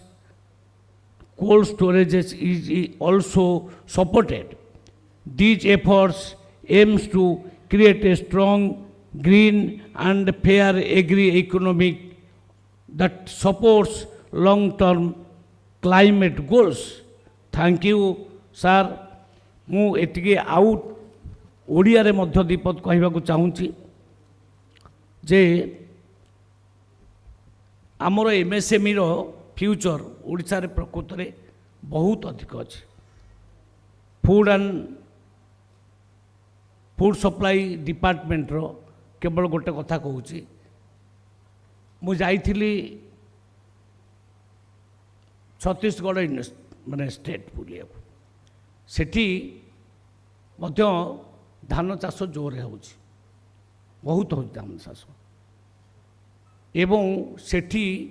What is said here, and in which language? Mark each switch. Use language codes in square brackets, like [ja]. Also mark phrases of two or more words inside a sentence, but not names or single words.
[en] Cold storage is also supported. These efforts aims to create a strong, green and fair agri-economy that supports long-term climate goals. Thank you, sir. [or] ମୁଁ ଏତିକି ଆଉ ଓଡ଼ିଆରେ ମଧ୍ୟ ଦୀପଦ କହିବାକୁ ଚାହୁଁଛି ଯେ ଆମର MSMEର ଫ୍ୟୁଚର ଓଡ଼ିଶାରେ ପ୍ରକୃତରେ ବହୁତ ଅଧିକ ଅଛି। [en] food supply departmentର [or] କେବଳ ଗୋଟେ କଥା କହୁଛି, ମୁଁ ଯାଇଥିଲି ଛତିଶଗଡ଼ ମାନେ ଷ୍ଟେଟ୍ ବୁଲିବାକୁ, ସେଠି ମଧ୍ୟ ଧାନ ଚାଷ ଜୋରରେ ହେଉଛି, ବହୁତ ହେଉଛି ଧାନ ଚାଷ, ଏବଂ ସେଠି